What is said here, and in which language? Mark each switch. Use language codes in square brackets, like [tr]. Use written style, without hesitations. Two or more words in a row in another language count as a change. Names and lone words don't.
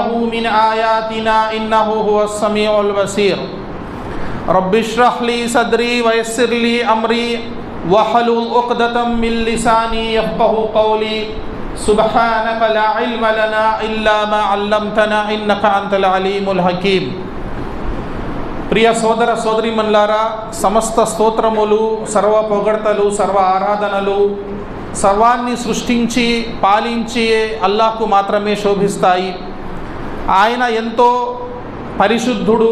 [ar] من آياتنا إنه هو السميع البصير رب اشرح لي صدري ويسر لي أمري واحلل عقدة من لساني يفقهوا قولي سبحانك لا علم لنا إلا ما علمتنا إنك أنت العليم الحكيم [te] ప్రియ సోదర సోదరీమణులారా, సమస్త స్తోత్రములు, సర్వ పొగడ్తలు, సర్వ ఆరాధనలు సర్వాన్ని సృష్టించి పాలించి అల్లాహ్కు మాత్రమే శోభిస్తాయి. ఆయన ఎంతో పరిశుద్ధుడు.